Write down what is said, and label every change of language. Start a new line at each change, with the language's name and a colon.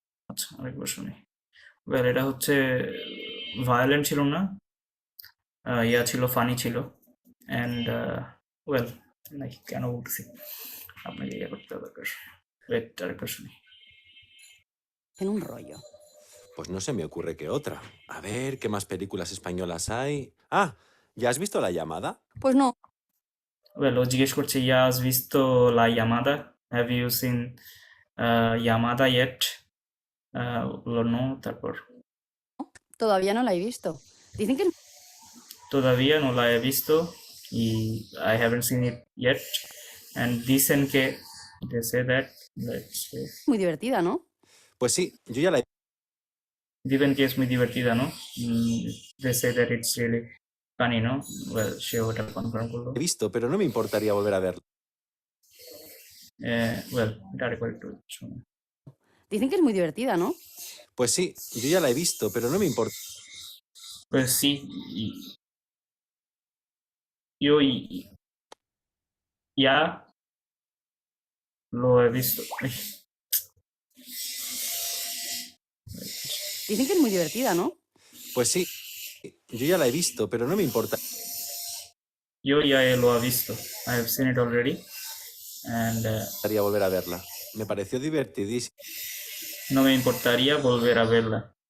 Bangla: আচ্ছা আরেকবার শুনি well এটা হচ্ছে ভায়োলেন্ট ছিল না ইয়া ছিল ফানি ছিল অ্যান্ড well নাকি কেন বলছি আপনাকে ইয়ে করতে দরকার ওয়েট আরেকবার শুনি
Spanish: En un rollo. Pues no se me ocurre que otra. A ver, ¿qué más películas españolas hay? Ah, ¿ya has visto La llamada? Pues no.
Bangla: Well ও জিজ্ঞেস করছে ইয়া
Spanish: has visto la llamada,
English: have you seen llamada yet?
Bangla: বললো no, তারপর
Spanish: Todavía no la he visto. Dicen que es todavía no la he visto y
English: I haven't seen it yet, and
Spanish: dicen que
English: they say that, let's say,
Spanish: muy divertida, ¿no? Pues sí, yo ya la he dicen que es muy divertida, ¿no?
English: They say that it's really funny, ¿no?
Bangla: Well, সে ওটা confirm করলো।
Spanish: visto, pero no me importaría volver a verla.
Bangla: Well, এটা আরেকবার একটু শুনুন।
Spanish: Dicen que es muy divertida, ¿no? Pues sí, yo ya la he visto, pero no me importa. Pues sí, yo ya lo he visto. Ay, Dicen que es muy divertida, ¿no? Pues sí, yo ya la he visto, pero no me importa. yo ya lo he visto.
English: I have seen it already, and
Spanish: Importaría volver a verla. Me pareció divertidísima. no me importaría volver a verla.